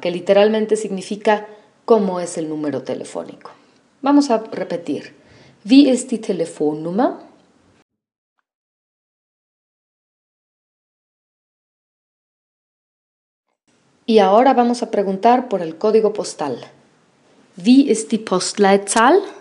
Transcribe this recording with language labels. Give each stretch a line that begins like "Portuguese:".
Spanish: Que literalmente significa ¿cómo es el número telefónico? Vamos a repetir.
German: Wie ist die Telefonnummer?
Spanish: Y ahora vamos a preguntar por el código postal.
German: Wie ist die Postleitzahl?